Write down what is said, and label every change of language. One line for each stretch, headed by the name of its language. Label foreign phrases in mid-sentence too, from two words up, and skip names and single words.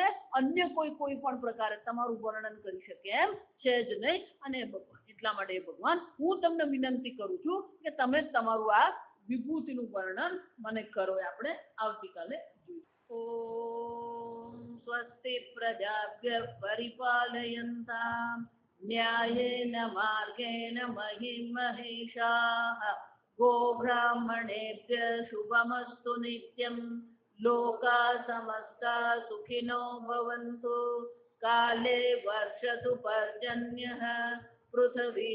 Gujarati: અન્ય કોઈ પણ પ્રકારે તમારું વર્ણન કરી શકે એમ છે જ નહીં. અને ભગવાન એટલા માટે ભગવાન હું તમને વિનંતી કરું છું કે તમે જ તમારું આ વિભૂતિનું વર્ણન મને કરો. આપણે આવતીકાલે જોઈશું.
Sanskrit: ओम स्वस्ति प्रजाभ्य परिपालयन्ताम न्यायेन मार्गेण महिं महिषाः गोब्राह्मणेभ्य शुभमस्तु नित्यं लोका समस्ता सुखिनो भवन्तु काले वर्षतु पर्जन्यः पृथिवी